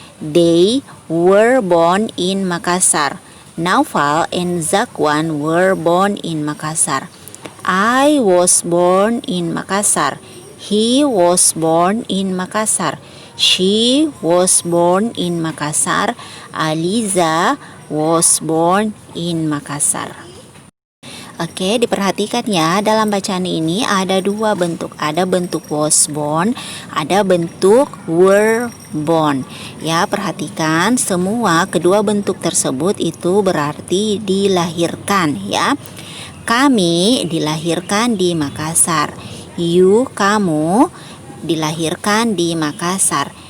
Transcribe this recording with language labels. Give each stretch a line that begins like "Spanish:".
English: They were born in Makassar. Naufal and Zakwan were born in Makassar. I was born in Makassar. He was born in Makassar. She was born in Makassar. Aliza was born in Makassar.
Indonesian: Oke, diperhatikan ya, dalam bacaan ini ada dua bentuk. Ada bentuk was born, ada bentuk were born. Ya, perhatikan semua kedua bentuk tersebut itu berarti dilahirkan ya. Kami dilahirkan di Makassar. You, kamu dilahirkan di Makassar.